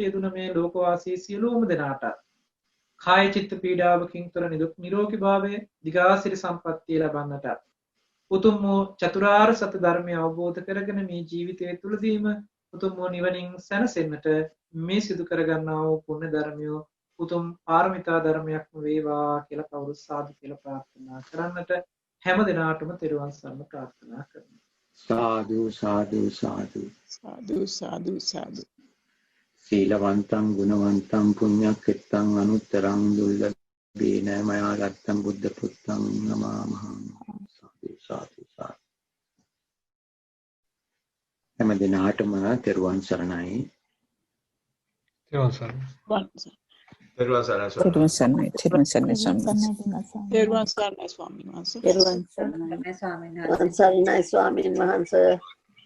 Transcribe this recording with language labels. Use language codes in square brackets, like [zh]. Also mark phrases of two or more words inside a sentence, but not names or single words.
[si] යෙදුන මේ ලෝකවාසී සියලුම දෙනාට කාය චිත්ත පීඩාවකින් තොර නිරෝගී භාවය, දිගාසිරි සම්පත්තිය ලබන්නට උතුම් වූ චතුරාර්ය සත්‍ය ධර්මය අවබෝධ කරගෙන මේ ජීවිතය තුළදීම උතුම් වූ නිවනින් සැනසෙන්නට මේ සිදු කරගන්නා වූ පුණ්‍ය ධර්මය උතුම් පාරමිතා ධර්මයක්ම වේවා කියලා කවුරු සාදු කියලා ප්‍රාර්ථනා කරන්නට හැම දිනාටම තෙරුවන් සරණ ප්‍රාර්ථනා කරනවා. සාදු සාදු සාදු සාදු සාදු සාදු. [pi] සීලවන්තං ගුණවන්තං පුඤ්ඤක්ඛෙත්තං අනුත්තරං දුර්ලභේන මයා රත්තං බුද්ධ පුත්තං නමාමහං. [si] සාදු සාදු සාදු. හැම දිනාටම තෙරුවන් සරණයි. තෙරුවන් සරණයි. තෙරුවන් සරණයි. තෙරුවන් සරණයි. තෙරුවන් සරණයි තෙරුවන් සරණයි ස්වාමීන් වහන්සේ. තෙරුවන් සරණයි ස්වාමීන් වහන්සේ.